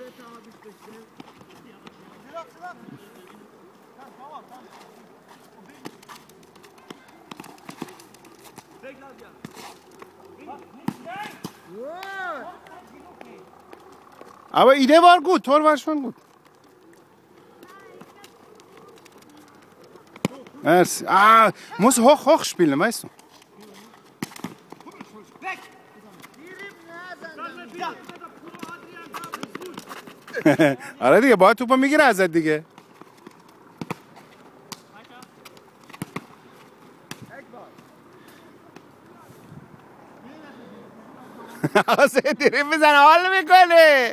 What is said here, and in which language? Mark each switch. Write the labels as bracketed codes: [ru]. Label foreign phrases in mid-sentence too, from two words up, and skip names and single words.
[de] Aber Idee war gut, Tor war schon gut. Merci. Ah, muss hoch spielen, weißt du. [fa] آره دیگه باید توپو میگیره ازت دیگه. آسد دریب بزن حال میکنه.